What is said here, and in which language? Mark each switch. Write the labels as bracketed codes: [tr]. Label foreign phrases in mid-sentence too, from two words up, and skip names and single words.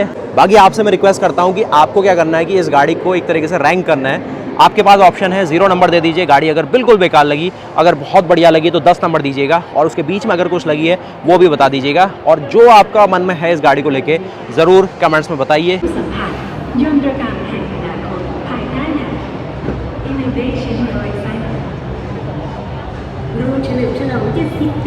[hi] बाकी आपसे मैं रिक्वेस्ट करता हूँ कि आपको क्या करना है कि इस गाड़ी को एक तरीके से रैंक करना है। आपके पास ऑप्शन है 0 नंबर दे दीजिए, गाड़ी अगर बिल्कुल बेकार लगी, अगर बहुत बढ़िया लगी तो 10 नंबर दीजिएगा, और उसके बीच में अगर कुछ लगी है वो भी बता दीजिएगा। और जो आपका मन में है इस गाड़ी को लेके ज़रूर कमेंट्स में बताइए। [th] ยนตรกรรมแห่งอนาคตภายใต้แนว [en] Innovation for Excitement [th] ร่วมเฉลิมฉลอง70 ปี